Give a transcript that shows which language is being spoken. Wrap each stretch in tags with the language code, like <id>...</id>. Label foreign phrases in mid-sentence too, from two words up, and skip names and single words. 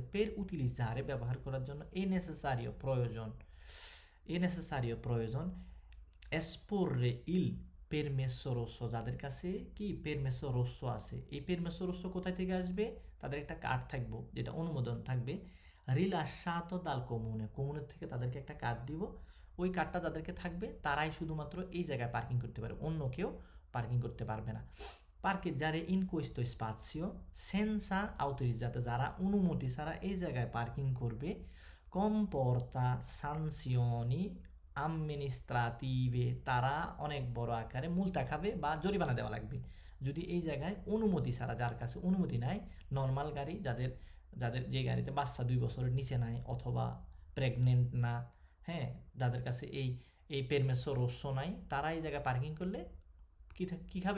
<it>per utilizzare</it> <bn>ব্যবহার করার জন্য</bn> <it>è necessario</it> <bn>প্রয়োজন</bn> <it>esporre il permesso rosso,</it> <bn>যাদের কাছে কি</bn> <it>permesso rosso</it> <bn>আছে। এই</bn> <it>permesso rosso</it> <bn>কোথায় থেকে আসবে? তাদের একটা কার্ড থাকবে যেটা অনুমোদন থাকবে</bn> <it>rilasciato dal comune</it> <bn>থেকে তাদেরকে একটা কার্ড দিব। ওই কার্ডটা যাদেরকে থাকবে তারাই শুধুমাত্র এই জায়গায় পার্কিং করতে পারবে, অন্য কেউ পার্কিং করতে পারবে না।</bn> <it>parcheggiare in questo spazio senza autorizzata,</it> <bn>যারা অনুমতি ছাড়া এই জায়গায় পার্কিং করবে</bn> <it>comporta sanzioni amministrative,</it> <bn>তারা অনেক বড় আকারে মুলতা খাবে বা জরিমানা দেওয়া লাগবে যদি এই জায়গায় অনুমতি ছাড়া, যার কাছে অনুমতি নাই, নর্মাল গাড়ি যাদের যে গাড়িতে বাচ্চা 2 বছরের নিচে নাই অথবা প্রেগনেন্ট না, হ্যাঁ, যাদের কাছে এই পেরমেসো রোসো নাই, তারা এই জায়গায় পার্কিং করলে কি খাবে?</bn>